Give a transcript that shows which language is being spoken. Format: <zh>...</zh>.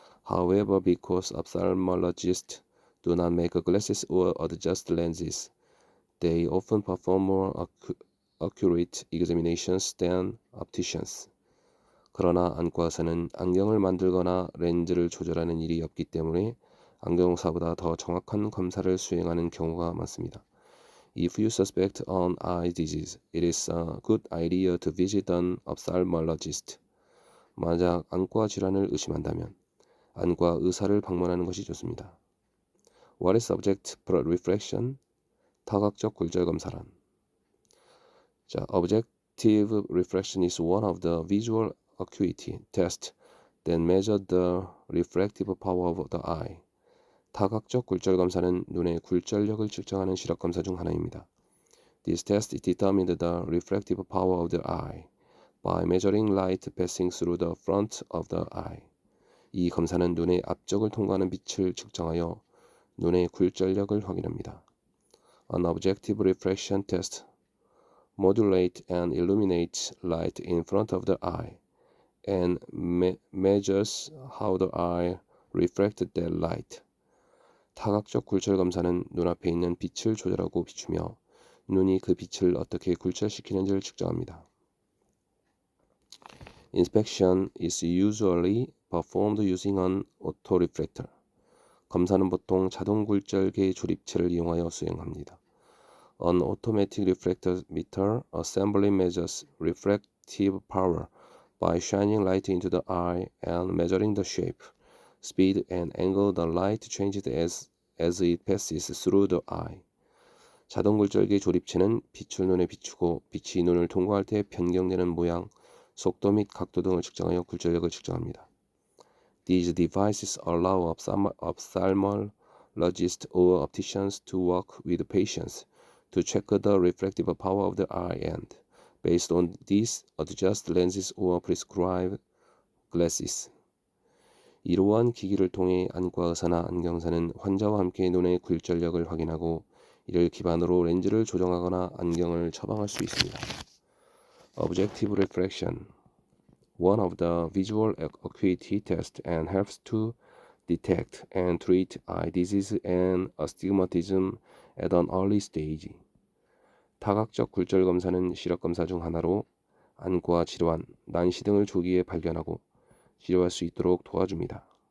<en>However, because ophthalmologists do not make glasses or adjust lenses, they often perform more accurate examinations than opticians.</en> <ko>그러나 안과사는 안경을 만들거나 렌즈를 조절하는 일이 없기 때문에 안경사보다 더 정확한 검사를 수행하는 경우가 많습니다.</ko> <en>If you suspect an eye disease, it is a good idea to visit an ophthalmologist.</en> <ko>만약 안과 질환을 의심한다면 안과 의사를 방문하는 것이 좋습니다.</ko> <en>What is subjective refraction?</en> <ko>타각적 굴절 검사란.</ko> <en>자, objective refraction is one of the visual acuity tests that measure the refractive power of the eye.</en> <ko>타각적 굴절 검사는 눈의 굴절력을 측정하는 시력 검사 중 하나입니다.</ko> <en>This test determines the refractive power of the eye by measuring light passing through the front of the eye.</en> <ko>이 검사는 눈의 앞쪽을 통과하는 빛을 측정하여 눈의 굴절력을 확인합니다.</ko> <en>An objective refraction test modulates and illuminates light in front of the eye and measures how the eye reflects that light.</en> <ko>타각적 굴절 검사는 눈앞에 있는 빛을 조절하고 비추며 눈이 그 빛을 어떻게 굴절시키는지를 측정합니다.</ko> <en>Inspection is usually performed using an autoreflector.</en> <ko>검사는 보통 자동 굴절계 조립체를 이용하여 수행합니다.</ko> <en>An automatic reflector meter assembly measures refractive power by shining light into the eye and measuring the shape, speed, and angle the light changes as it passes through the eye.</en> <ko>자동 굴절계 조립체는 빛을 눈에 비추고 빛이 눈을 통과할 때 변경되는 모양, 속도 및 각도 등을 측정하여 굴절력을 측정합니다.</ko> <en>These devices allow ophthalmologists or opticians to work with patients to check the refractive power of the eye and, based on this, adjust lenses or prescribe glasses.</en> <ko>이러한 기기를 통해 안과 의사나 안경사는 환자와 함께 눈의 굴절력을 확인하고 이를 기반으로 렌즈를 조정하거나 안경을 처방할 수 있습니다.</ko> <en>Objective refraction, one of the visual acuity tests and helps to detect and treat eye disease and astigmatism at an early stage.</en> <ko>타각적 굴절 검사는 시력 검사 중 하나로 안과 질환, 난시 등을 조기에 발견하고 치료할 수 있도록 도와줍니다.</ko>